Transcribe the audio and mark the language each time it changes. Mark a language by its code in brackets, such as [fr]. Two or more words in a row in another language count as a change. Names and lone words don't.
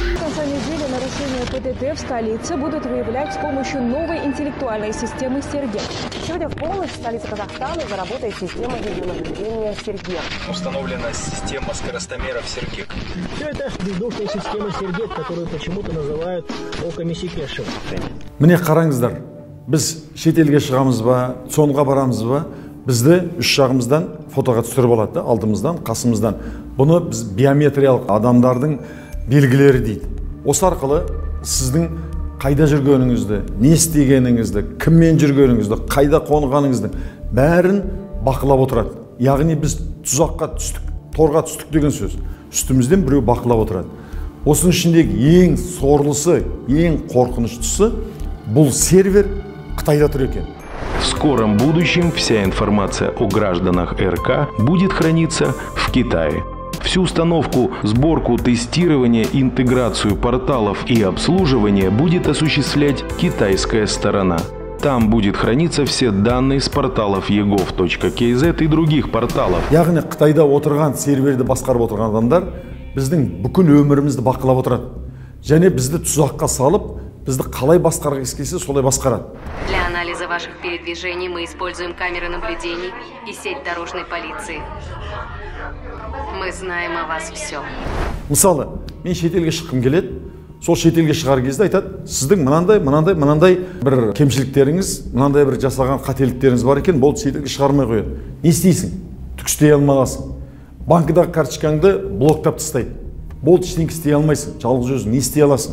[ru] В конце недели нарушения ПТТ в столице будут выявлять с помощью новой интеллектуальной системы «Сергек». Сегодня в полночь в столице Казахстана заработает система видеонаблюдения «Сергек». Установлена система скоростомеров «Сергек». Все это бездушная система «Сергек», которую почему-то называют оками Секешева. [kk] Міне қараңыздар, біз шетелге шығамыз ба, сонға барамыз ба, бізді үш жағымыздан фотоға түсіріп алады, алдымыздан, қасымыздан. Бұны біз биометриялық адамдардың белгілері дейді. Осы арқылы сіздің қайда жүргеніңізді, не істегеніңізді, кіммен жүргеніңізді, қайда қонғаныңызды бәрін бақылап отырады. Яғни біз тұзаққа түстік, торға түстік деген сөз. Үстімізден біреу бақылап отырады. Осының ішіндегі ең сорлысы, ең қорқыныштысы бұл сервер Қытайда тұр екен. [ru] В скором будущем вся информация о гражданах РК будет храниться в Китае. Всю установку, сборку, тестирование, интеграцию порталов и обслуживание будет осуществлять китайская сторона. Там будет храниться все данные с порталов egov.kz и других порталов. [kk] Яғни Қытайда отырған, серверді басқарып отырған адамдар біздің бүкіл өмірімізді бақылап отырады. Және бізді тұзаққа салып, бізді қалай басқарғысы келсе, солай басқарады. [ru] Для анализа ваших передвижений мы используем камеры наблюдений и сеть дорожной полиции. Мы знаем о вас все. [kk] Мысалы, мен шетелге шыққым келеді, сол шетелге шығар кезде айтады, сіздің мынандай бір кемшіліктеріңіз, мынандай бір жасаған қателіктеріңіз бар екен, болды шетелге шығармай қояды. Не істейсің? Түк істей алмағансың. Банкыдағы карточкаңды блоктап тастайды. Болды ештеңе істей алмайсың, жалғыз өзің не істей аласың?